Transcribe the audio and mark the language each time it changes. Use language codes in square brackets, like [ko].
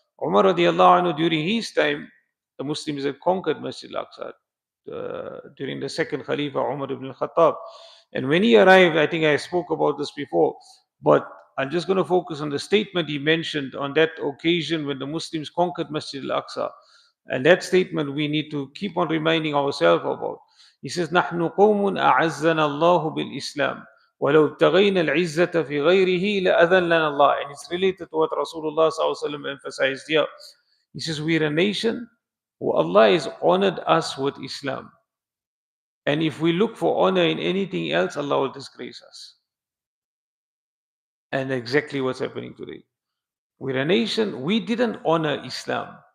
[en] Umar radiallahu anhu, during his time, the Muslims had conquered Masjid al-Aqsa during the second Khalifa, Umar ibn al-Khattab. And when he arrived, I think I spoke about this before, but I'm just going to focus on the statement he mentioned on that occasion when the Muslims conquered Masjid al-Aqsa. And that statement we need to keep on reminding ourselves about. He says, [ar] نحن قوم أعزنا الله بالإسلام ولو ابتغينا العزة في غيره لأذلنا الله. [en] And it's related to what Rasulullah ﷺ emphasized here. He says, we're a nation who Allah has honored us with Islam. And if we look for honor in anything else, Allah will disgrace us. And exactly what's happening today. We're a nation, we didn't honor Islam.